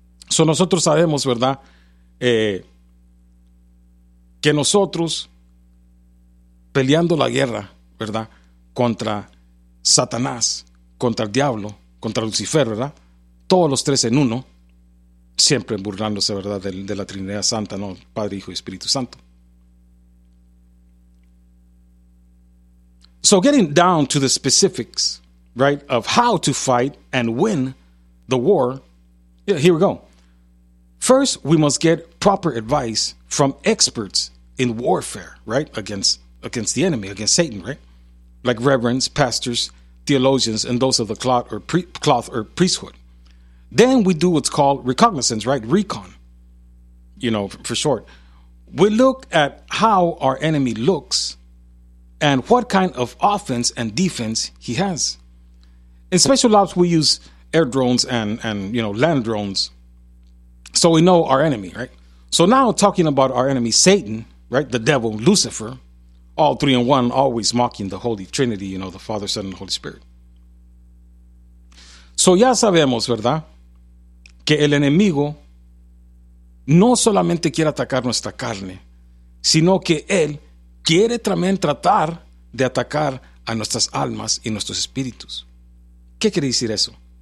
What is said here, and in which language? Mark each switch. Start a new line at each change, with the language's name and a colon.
Spanish: So, nosotros sabemos, ¿verdad?, que nosotros peleando la guerra, ¿verdad?, contra Satanás, contra el diablo, contra Lucifer, ¿verdad?, todos los tres en uno, siempre burlándose, ¿verdad?, de la Trinidad Santa, ¿no?, Padre, Hijo y Espíritu Santo.
English: So getting down to the specifics, right, of how to fight and win the war, yeah, here we go. First, we must get proper advice from experts in warfare, right, against the enemy, against Satan, right? Like reverends, pastors, theologians, and those of the cloth or priesthood. Then we do what's called recognizance, right, recon, you know, for short. We look at how our enemy looks and what kind of offense and defense he has. In special ops, we use air drones and you know, land drones. So we know our enemy, right? So now talking about our enemy, Satan, right? The devil, Lucifer, all three in one, always mocking the Holy Trinity, you know, the Father, Son, and the Holy Spirit.
Spanish: So ya sabemos, ¿verdad?, que el enemigo no solamente quiere atacar nuestra carne, sino que él quiere también tratar de atacar a nuestras almas y nuestros espíritus. ¿Qué quiere decir eso?